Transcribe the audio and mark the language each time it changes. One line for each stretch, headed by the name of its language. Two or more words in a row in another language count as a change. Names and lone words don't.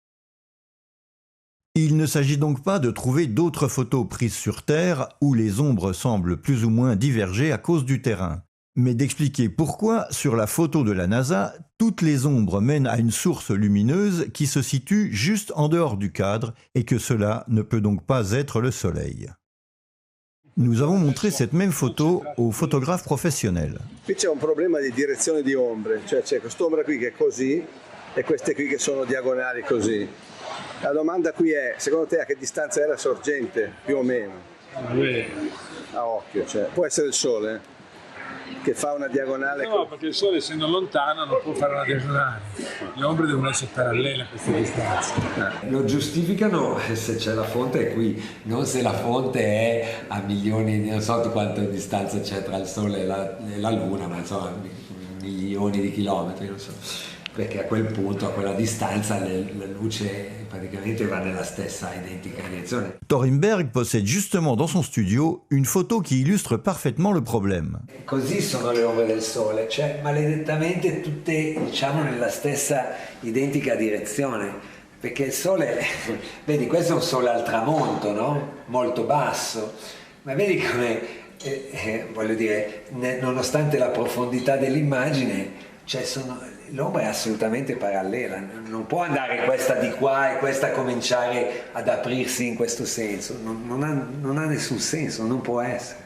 French: Il ne s'agit donc pas de trouver d'autres photos prises sur Terre où les ombres semblent plus ou moins diverger à cause du terrain, mais d'expliquer pourquoi, sur la photo de la NASA, toutes les ombres mènent à une source lumineuse qui se situe juste en dehors du cadre et que cela ne peut donc pas être le Soleil. Nous avons montré cette même photo aux photographes professionnels.
Italian: Qui c'è un problema di direzione di ombre, cioè c'è quest'ombra qui che è così e queste qui che sono diagonali così. La domanda qui è, secondo te a che distanza è la sorgente, più o meno? A occhio, cioè, può essere il Sole che fa una diagonale? No, perché il Sole essendo lontano non può fare una diagonale. Le ombre devono essere parallele a queste distanze. Lo giustificano se c'è la fonte è qui, non se la fonte è a milioni, non so quanta distanza c'è tra il Sole e la Luna, ma insomma milioni di chilometri, non so. Perché a quel punto, a quella distanza, la luce praticamente va nella stessa identica direzione.
French: Thorenberg possède justement dans son studio une photo qui illustre parfaitement le problème.
Italian: Così sono le ombre del Sole, cioè maledettamente tutte, diciamo, nella stessa identica direzione. Perché il Sole, vedi, questo è un Sole al tramonto, no? Molto basso, ma vedi come, voglio dire, nonostante la profondità dell'immagine, cioè l'ombra è assolutamente parallela, non può andare questa di qua e questa cominciare ad aprirsi in questo senso, non ha nessun senso, non può essere.